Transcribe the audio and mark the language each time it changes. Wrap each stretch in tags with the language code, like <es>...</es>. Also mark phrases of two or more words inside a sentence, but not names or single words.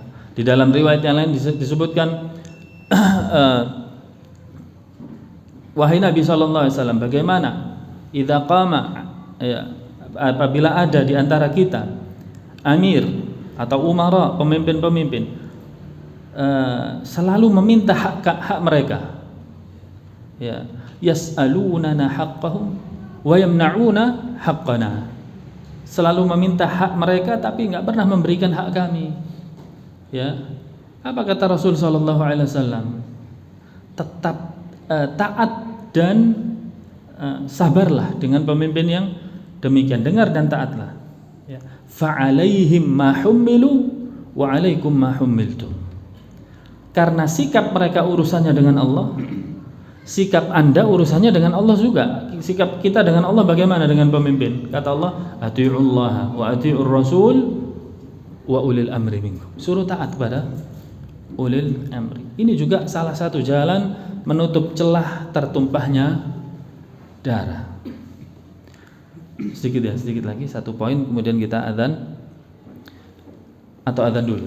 <id>Di dalam riwayat yang lain disebutkan wahai Nabi SAW, bagaimana</id> <ar>إذا قام,</ar> <id>ya, apabila ada di antara kita amir atau umara, pemimpin-pemimpin, selalu meminta hak mereka, ya,</id> <ar>يسألوننا حقهم ويمنعوننا حقنا,</ar> <id>selalu meminta hak mereka tapi enggak pernah memberikan hak kami. Ya, apa kata Rasul</id> <ar>صلى الله عليه وسلم?</ar> <id>Tetap taat dan sabarlah dengan pemimpin yang demikian, dengar dan taatlah. Ya.</id> <ar>فعليهم ما حملوا وعليكم ما حملتم.</ar> <id>Karena sikap mereka urusannya dengan Allah, sikap Anda urusannya dengan Allah juga. Sikap kita dengan Allah bagaimana dengan pemimpin? Kata Allah,</id> <ar>أطيعوا الله وأطيعوا الرسول وأولي الأمر منكم.</ar> <id>Suruh taat kepada</id> <ar>أولي الأمر.</ar> <id>Ini juga salah satu jalan menutup celah tertumpahnya darah. Sedikit lagi satu poin, kemudian kita adzan atau adzan dulu.</id>